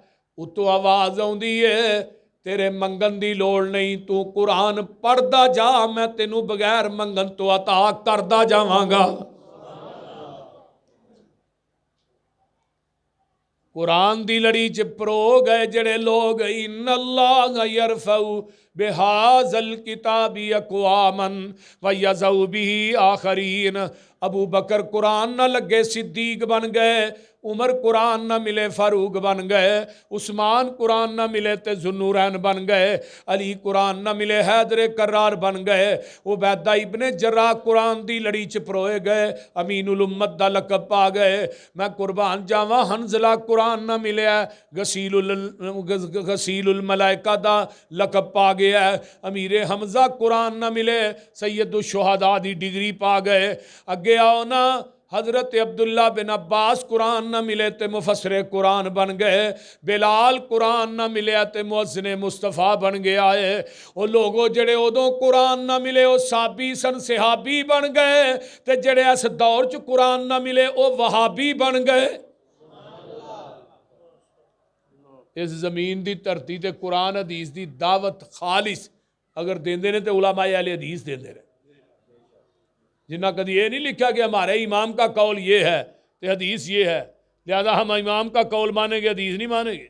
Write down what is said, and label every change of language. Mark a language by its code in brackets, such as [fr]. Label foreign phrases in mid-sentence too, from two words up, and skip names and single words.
[pa] اتوں آواز آؤندی ہے تیرے منگن کی لوڑ نہیں، تو قرآن پڑھدا جا، میں تینوں بغیر منگن تو عطا کردا جاواں گا. قرآن دی لڑی چ پرو گئے جیہڑے لوگ, [ar] إن الله يرفع بهذا الكتاب أقواما ويضع به آخرين. [pa] ابو بکر قرآن نال لگے صدیق بن گئے، عمر قرآن نال ملے فاروق بن گئے، عثمان قرآن نال ملے تو ذوالنورین بن گئے، علی قرآن نال ملے حیدر کرار بن گئے، عبیدہ ابن جراح قرآن دی لڑی چ پروئے گئے، امین الامت دا لقب پا گئے. میں قربان جاواں حنظلہ قرآن نال ملے، غسیل الملائکہ دا لقب پا گیا، امیر حمزہ قرآن نال ملے، سید الشہدا دی ڈگری پا گئے. اگے آؤ نا، حضرت عبداللہ بن عباس قرآن نال ملے تو مفسر قرآن بن گئے، بلال قرآن نال ملے تو مؤذن مصطفیٰ بن گیا ہے. وہ لوگاں جیہڑے اودوں قرآن نال ملے وہ صابی سن، صحابی بن گئے، تو جیہڑے اس دور چ قرآن نال ملے وہ وہابی بن گئے. [ur] اس زمین کی دھرتی تے قرآن حدیث کی دعوت خالص اگر [pa] دیندے نے [ur] تو علمائے اہل حدیث [pa] دیندے نے، جنہاں [ur] کبھی یہ نہیں لکھا کہ ہمارے امام کا قول یہ ہے تو حدیث یہ ہے، لہٰذا ہم امام کا قول مانیں گے حدیث نہیں مانیں گے.